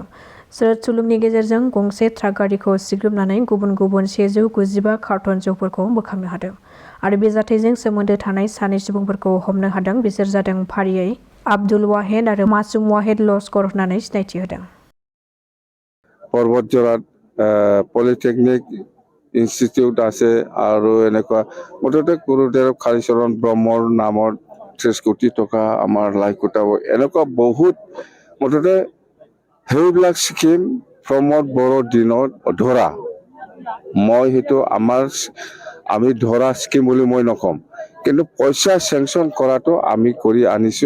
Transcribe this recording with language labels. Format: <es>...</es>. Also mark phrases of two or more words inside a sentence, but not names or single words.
<brx>सोरत सुलुंनि गेजेरजों गंसे ट्राक गारिखौ सिग्रोमनानै गुबुन 195 कार्टन जौफोरखौ बोखांनो हादों आरो बे जाथायजों सोमोन्दो थानाय 2 सुबुंफोरखौ हमनो हादों। बिसोर जादों फारियै आब्दुल वाहेद आरो मासुम वाहेद लस्कर होननानै सिनायथि होदों।</brx> <as>पर्वतजरात</as> <en>Polytechnic Institute</en> <as>আছে আৰু এনেকুৱা মুঠতে গুৰুদেৱ কালীচৰণ ব্ৰহ্মৰ নামত 30 কোটি টকা আমাৰ লাই কোটাব, এনেকুৱা বহুত মুঠতে সেইবিলাক স্কিম প্ৰমোদ বড়োৰ দিনত ধৰা। মই সেইটো আমি ধৰা স্কিম বুলি মই নকম, কিন্তু পইচা চেংচন কৰাটো আমি কৰি আনিছো।</as>